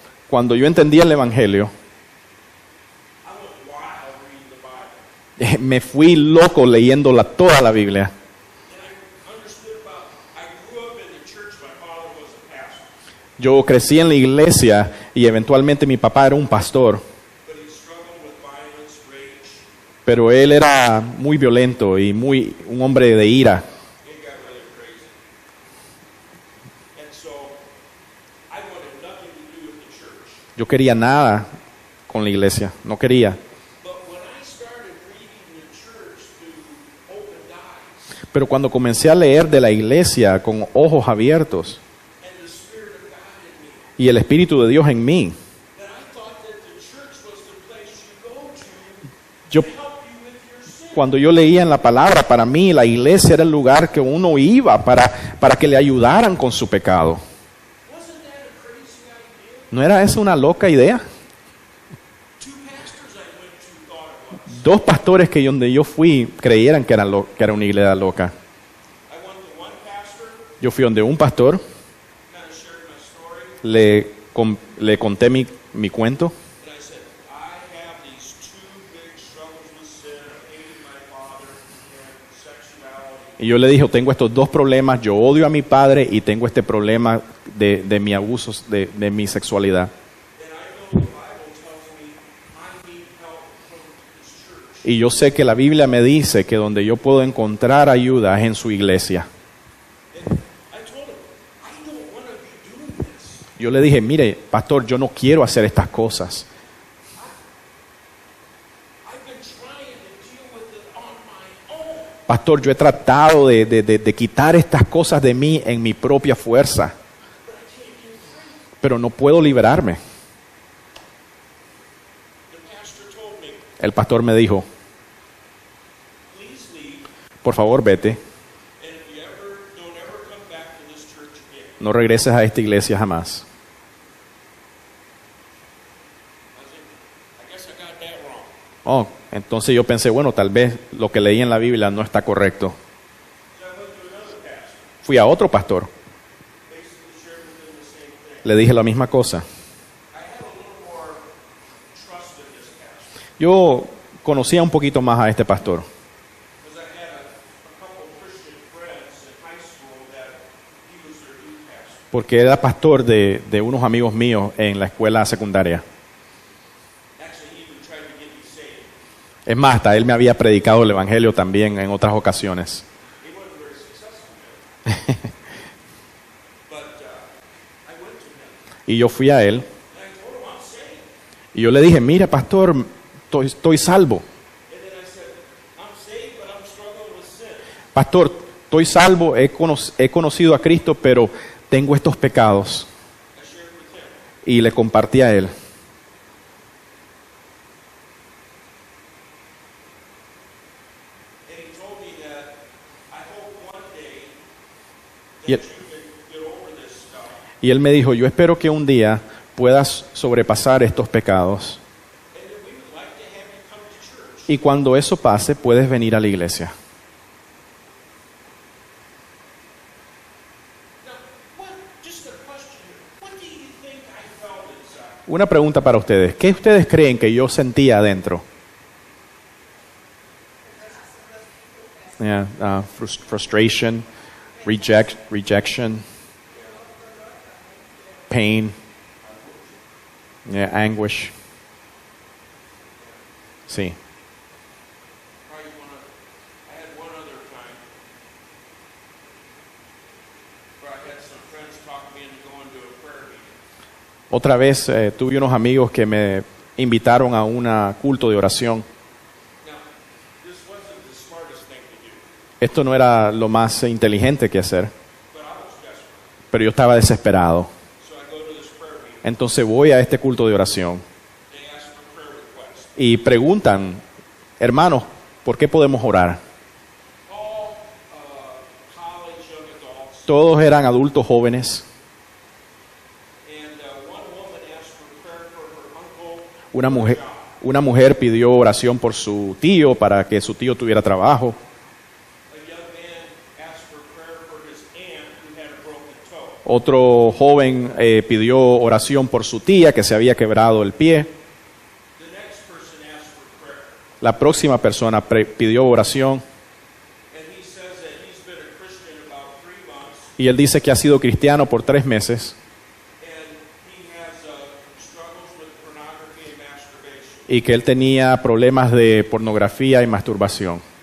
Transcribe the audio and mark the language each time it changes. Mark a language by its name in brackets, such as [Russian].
[Spanish] Cuando yo entendí el Evangelio, [English] I went wild reading the Bible. [Spanish] me fui loco leyendo toda la Biblia. [English] And I understood about, I grew up in the church, my father was a pastor, [Spanish] Yo crecí en la iglesia y eventualmente mi papá era un pastor, [English] but he struggled with violence, rage. [Spanish] pero él era muy violento y un hombre de ira. [English] It got really crazy. And so, I wanted nothing to do with the church. [Spanish] Yo quería nada con la iglesia, no quería. [English] But when I started reading the church through open eyes, [Spanish] Pero cuando comencé a leer de la iglesia con ojos abiertos [English] and the Spirit of God in me, [Spanish] y el Espíritu de Dios en mí, [English] that I thought that the church was the place you go to [Spanish] yo, [English] help you with your sin. [Spanish] cuando yo leía en la palabra, para mí la iglesia era el lugar que uno iba para que le ayudaran con su pecado. [English] Wasn't that a crazy idea? [Spanish] ¿No era esa una loca idea? [English] Two pastors I went to thought it was. [Spanish] Dos pastores que donde yo fui creyeran que era una iglesia loca. [English] I went to one pastor, [Spanish] Yo fui donde un pastor, [English] kind of shared my story, [Spanish] le conté mi cuento [English] and I said, I have these two big struggles with sin, of hating my father and sexuality. [Spanish] y yo le dije, tengo estos dos problemas, yo odio a mi padre y tengo este problema de mi abuso, de mi sexualidad. [English] And I know the Bible tells me I need help from this church. [Spanish] Y yo sé que la Biblia me dice que donde yo puedo encontrar ayuda es en su iglesia. [English] And I told him, I don't want to be doing this. [Spanish] Yo le dije, mire, pastor, yo no quiero hacer estas cosas. [English] I've been trying to deal with it on my own. [Spanish] Pastor, yo he tratado de quitar estas cosas de mí en mi propia fuerza, pero no puedo liberarme. [English] The pastor told me, [Spanish] El pastor me dijo, [English] please leave, [Spanish] por favor, vete, [English] and if you don't ever come back to this church again. [Spanish] no regreses a esta iglesia jamás. [English] I was like, I guess I got that wrong. [Spanish] Oh, entonces yo pensé, bueno, tal vez lo que leí en la Biblia no está correcto. [English] So I went to another pastor, [Spanish] Fui a otro pastor, [English] basically shared with him the same thing. [Spanish] le dije la misma cosa. [English] I had a little more trust in this pastor [Spanish] Yo conocía un poquito más a este pastor, [English] because I had a couple Christian friends in high school that he was their youth pastor. [Spanish] porque era pastor de unos amigos míos en la escuela secundaria. [English] Actually, he even tried to get me saved. [Spanish] Es más, hasta él me había predicado el evangelio también en otras ocasiones. [English] He wasn't very successful at it. But I went to him [Spanish] Y yo fui a él [English] and I told him I'm saved. [Spanish] y yo le dije, mira, pastor, estoy salvo. [English] And then I said, I'm saved, but I'm struggling with sin. [Spanish] Pastor, estoy salvo, he conocido a Cristo, pero tengo estos pecados. [English] I shared with him. [Spanish] Y le compartí a él. [English] And he told me that I hope one day that Yep. you can get over this stuff. [Spanish] Y él me dijo, yo espero que un día puedas sobrepasar estos pecados. [English] And that we would like to have you come to church. [Spanish] Y cuando eso pase, puedes venir a la iglesia. [English] Now, just a question here. What do you think I felt inside? [Spanish] Una pregunta para ustedes. ¿Qué ustedes creen que yo sentía adentro? [English] Yeah, frustration, rejection, pain, yeah, anguish. [Spanish] Sí. [English] Probably I had one other time where I had some friends talk me into going to a prayer meeting. [Spanish] Otra vez tuve unos amigos que me invitaron a un culto de oración. [English] Now, this wasn't the smartest thing to do, [Spanish] Esto no era lo más inteligente que hacer, [English] but I was desperate. [Spanish] pero yo estaba desesperado. [English] So I go to this prayer meeting. [Spanish] Entonces voy a este culto de oración [English] They ask for prayer requests. [Spanish] y preguntan, hermanos, ¿por qué podemos orar? [English] All college young adults. [Spanish] Todos eran adultos jóvenes. [English] And one woman asked for prayer for her uncle. [Spanish] Una mujer pidió oración por su tío para que su tío tuviera trabajo. [English] A young man asked for prayer for his aunt who had a broken toe. [Spanish] Otro joven pidió oración por su tía que se había quebrado el pie. [English] The next person asked for prayer. [Spanish] La próxima persona pidió oración [English] And he says that he's been a Christian about 3 months. [Spanish] y él dice que ha sido cristiano por 3 meses [English] And he has struggles with pornography and masturbation. [Spanish] y que él tenía problemas de pornografía y masturbación.